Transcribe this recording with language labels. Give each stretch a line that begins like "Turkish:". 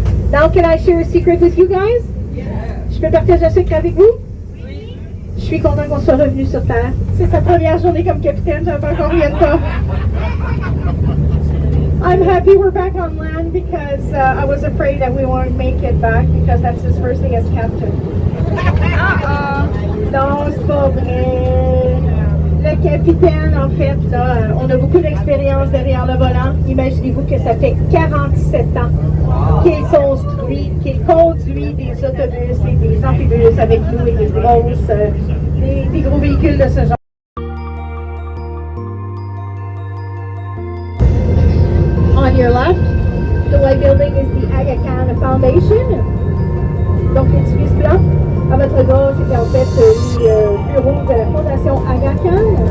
English: Now, can I share a secret with you guys? Yeah.
French: Je peux partager un secret avec vous? Oui. Je suis content qu'on soit revenu sur Terre. C'est sa première journée comme capitaine, j'en pas encore rien de temps.
English: I'm happy we're back on land because I was afraid that we won't make it back because that's his first day as captain. Uh-oh.
French: Non, c'est pas vrai. Le capitaine, en fait, là, on a beaucoup d'expérience derrière le volant. Imaginez-vous que ça fait 47 ans qu'il conduit des autobus et des amphibus avec nous et des gros véhicules de ce genre.
English: On your left, the white building is the Aga Khan Foundation.
French: Donc, l'édifice blanc. À votre gauche, c'est en fait le bureau de la Fondation Aga Khan.